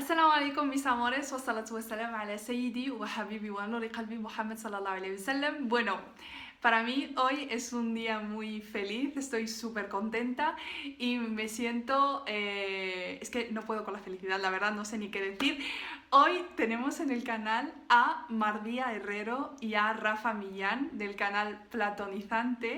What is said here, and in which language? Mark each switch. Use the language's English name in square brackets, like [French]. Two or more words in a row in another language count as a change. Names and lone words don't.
[Arabic] السلام عليكم [Spanish] mis amores [Arabic] والصلاة والسلام على سيدي وحبيبي ونور قلبي Muhammad صلى الله عليه وسلم. [Spanish] Bueno, para mí hoy es un día muy feliz, estoy súper contenta y me siento... es que no puedo con la felicidad, la verdad, no sé ni qué decir. Hoy tenemos en el canal a Mardia Herrero y a Rafa Millán del canal Platonizante.